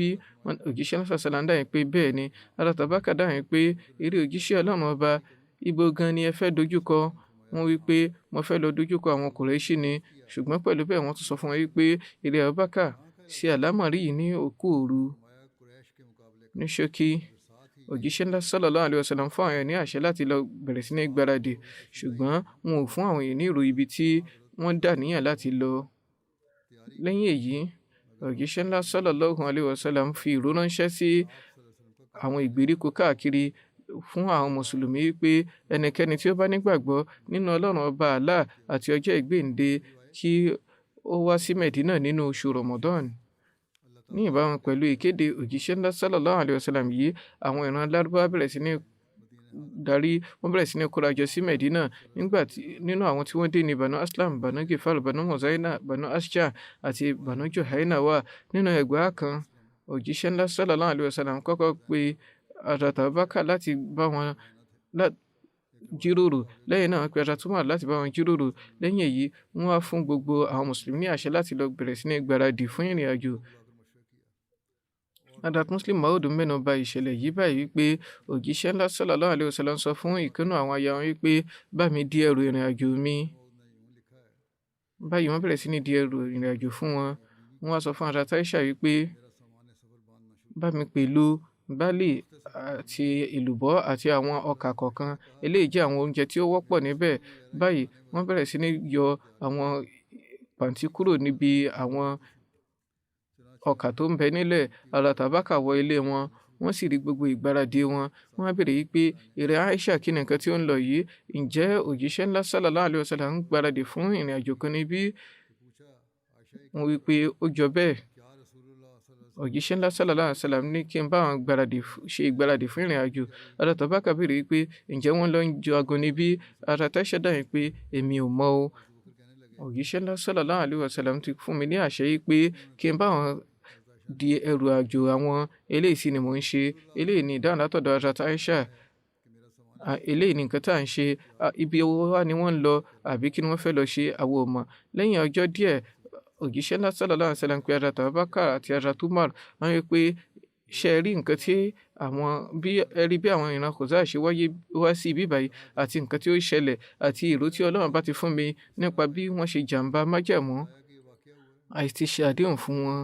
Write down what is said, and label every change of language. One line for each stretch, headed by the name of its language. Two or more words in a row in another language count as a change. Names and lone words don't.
Yoruba: Òjíṣẹ́ náà sàṣàlá dáhùn pé bẹ́ẹ̀ ni. Hazrat Abubakar dáhùn pé eré òjíṣẹ́ Ọlọ́run ọba, ibo gan ni ẹ fẹ́ dojúkọ? Wọ́n wípé mo fẹ́ lọ dojúkọ àwọn Qurayshi ni. Ṣùgbọ́n pẹ̀lú bẹ́ẹ̀ wọ́n tún sọ fún wọn wípé eré Abubakar ṣe àlámọ̀rí yìí ní òkú òru. Ní ṣókí, òjíṣẹ́ ńlá
Arabic: صلى الله عليه وسلم
Yoruba: fún àwọn èèyàn ní àṣẹ láti lọ bẹ̀rẹ̀ sí ní gbáradì, ṣùgbọ́n wọn ò fún àwọn èèyàn ní ìrò ibi tí wọ́n dà níyàn láti lọ. Lẹ́yìn èyí, òjíṣẹ́ ńlá
Arabic: صلى الله عليه وسلم
Yoruba: fi ìró ránṣẹ́ sí àwọn ìgbèríko káàkiri fún àwọn mùsùlùmí wípé ẹnikẹ́ni tí ó bá nígbàgbọ́ nínú Ọlọ́run ọba Allah àti ọjọ́ ìgbéǹde kí ó wá sí Medina nínú oṣù Ramadan. Ní ìbámu pẹ̀lú ìkéde òjíṣẹ́ ńlá
Arabic: صلى الله عليه وسلم
Yoruba: yìí, àwọn ìran Lárúbáwá bẹ̀rẹ̀ sí ní wọ́n bẹ̀rẹ̀ sí ní kórajọ sí Medina. Nínú àwọn tí wọ́n dé ní Banu Aslam, Banu Gifar, Banu Muzayna, Banu Ashja àti Banu Juhayna wà. Nínú ẹgbàá kan, òjíṣẹ́ ńlá
Arabic: صلى الله عليه وسلم
Yoruba: kọ́kọ́ pe Hazrat Abubakar láti bá wọn jíròrò. Lẹ́yìn náà wọ́n pe Hazrat Umar láti bá wọn jíròrò. Lẹ́yìn èyí, wọ́n wá fún gbogbo àwọn mùsùlùmí ní àṣẹ láti lọ bẹ̀rẹ̀ sí ní gbáradì fún ìrìn àjò. Hazrat Muslim Maud mẹ́nu bà ìṣẹ̀lẹ̀ yìí báyìí wípé òjíṣẹ́ ńlá
Arabic: صلى الله عليه وسلم
Yoruba: sọ fún ìkànnì àwọn aya wọn wípé bá mi di ẹrù ìrìn àjò mi. Báyìí wọ́n bẹ̀rẹ̀ sí ní di ẹrù ìrìn àjò fún wọn. Wọ́n wá sọ fún Hazrat Aisha wípé bá mi pẹ̀lú báàlì àti èlùbọ́ àti àwọn ọkà kọ̀ọ̀kan. Eléyìí jẹ́ àwọn oúnjẹ tí ó wọ́pọ̀ níbẹ̀. Báyìí wọ́n bẹ̀rẹ̀ sí ní yọ àwọn pàǹtí kúrò níbi àwọn ọkà tó ń bẹ nílẹ̀. Hazrat Abubakar wọ ilé wọn, wọ́n sì rí gbogbo ìgbáradì wọn. Wọ́n á béèrè wípé ìrẹ́ Aisha, kí ni nǹkan tí ó ń lọ yìí? Ǹjẹ́ òjíṣẹ́ ńlá
Arabic: صلى الله عليه وسلم
Yoruba: ń gbáradì fún ìrìn àjò kan níbí? Wọ́n wípé ó jọ bẹ́ẹ̀. Òjíṣẹ́ ńlá
Arabic: صلى الله عليه وسلم
Yoruba: ní kí n bá wọn ṣe ìgbáradì fún ìrìn àjò. Hazrat Abubakar béèrè wípé ǹjẹ́ wọ́n lọ ń jagun níbí? Hazrat Aisha dáhùn pé èmi ò mọ̀ o. Òjíṣẹ́ ńlá
Arabic: صلى الله عليه وسلم
Yoruba: ti fún mi ní àṣẹ wípé kí n bá wọn di ẹrù àjò àwọn. Eléyìí sì ni mò ń ṣe. Eléyìí ni ìdáhùn látọ̀dọ̀ Hazrat Aisha. Eléyìí ni nǹkan tá à ń ṣe. Ibi owó wá ni wọ́n ń lọ àbí kí ni wọ́n fẹ́ lọ ṣe, àwọn ò mọ̀. Lẹ́yìn ọjọ́ díẹ̀, òjíṣẹ́ ńlá
Arabic: صلى الله عليه وسلم
Yoruba: pé Hazrat Abubakar àti Hazrat Umar. Wọ́n wí pé ṣé ẹ rí nǹkan tí bí àwọn ìran Khuzaa ṣe wá sí ibi báyìí àti nǹkan tí ó ṣẹlẹ̀ àti ìró tí Ọlọ́run bá ti fún mi nípa bí wọ́n ṣe jàǹbá májẹ̀mú àti ṣe àdéhùn fún wọn.